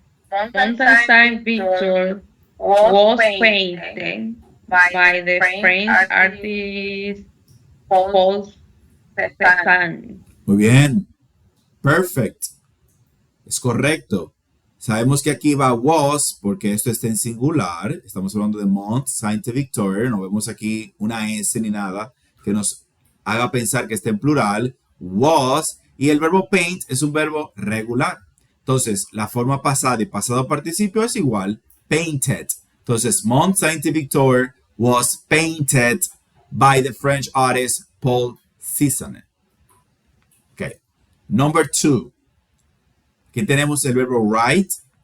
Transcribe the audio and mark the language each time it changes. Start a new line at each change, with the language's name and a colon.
English: Montenstein Victor was painted by the French artist Paul Cézanne.
Spanish: Muy bien.
English: Perfect.
Spanish: Es correcto. Sabemos que aquí va was porque esto está en singular. Estamos hablando de Mont Sainte-Victoire. No vemos aquí una S ni nada que nos haga pensar que está en plural. Was. Y el verbo paint es un verbo regular. Entonces, la forma pasada y pasado participio es igual. Painted. Entonces,
English: Mont Sainte-Victoire was painted by the French artist Paul Cézanne. Okay. Number 2.
Spanish: Aquí tenemos el verbo write.